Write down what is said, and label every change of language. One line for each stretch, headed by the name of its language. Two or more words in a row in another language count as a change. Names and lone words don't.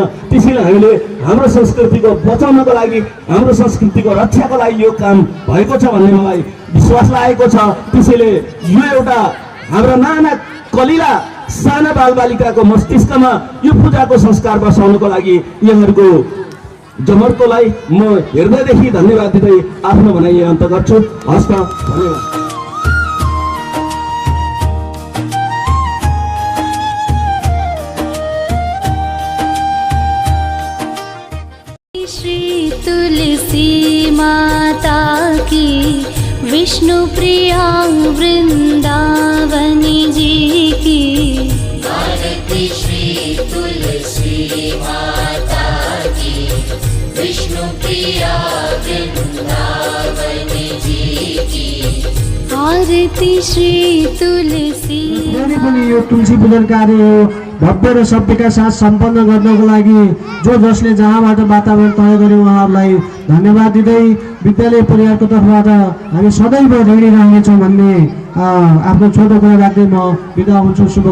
Nepali: त्यसैले हामीले हाम्रो संस्कृतिको बचाउनको लागि, हाम्रो संस्कृतिको रक्षाको लागि यो काम भएको छ भन्ने मलाई विश्वास लागेको छ। त्यसैले यो एउटा हाम्रो नाना कलिला साना बालबालिकाको मस्तिष्कमा यो पूजाको संस्कार बसाउनको लागि यहाँहरूको जमर्कोलाई म हृदयदेखि धन्यवाद दिँदै आफ्नो भनाइ अन्त गर्छु। हस्त धन्यवाद।
Hindi: श्री तुलसी माता की विष्णु प्रिया वृंदावनी जी की आरती। श्री तुलसी माता की विष्णु प्रिया वृंदावनी जी की आरती। श्री तुलसी
Nepali: पनि यो तुलसी पूजन कार्य हो भव्य र सभ्यका साथ सम्पन्न गर्नको लागि जो जसले जहाँबाट वातावरण तय गरे उहाँहरूलाई धन्यवाद दिँदै विद्यालय परिवारको तर्फबाट हामी सदैव ऋणी रहनेछौँ भन्ने आफ्नो छोटो कुरा राख्दै म बिदा हुन्छु।